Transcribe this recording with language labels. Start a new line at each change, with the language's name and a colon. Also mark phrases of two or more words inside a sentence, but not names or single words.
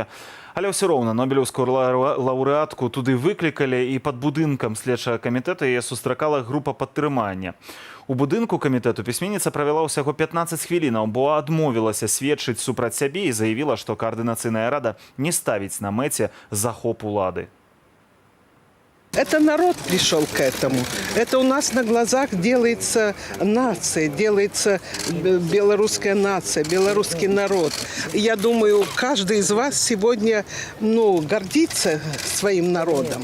Belarusian: Але ўсё роўна нобелеўскую лаўрэатку туды выклікалі, і пад будынкам следчага камітэта яе сустракала група падтрымання. У будынку камітэту пісьменніца правяла ўсяго 15 хвілінаў, бо адмовілася сведчыць супраць сябе і заявіла, што каардынацыйная рада не ставіць на мэце захоп улады.
Russian: Это народ пришел к этому. Это у нас на глазах делается нация, делается белорусская нация, белорусский народ. Я думаю, каждый из вас сегодня гордится своим народом.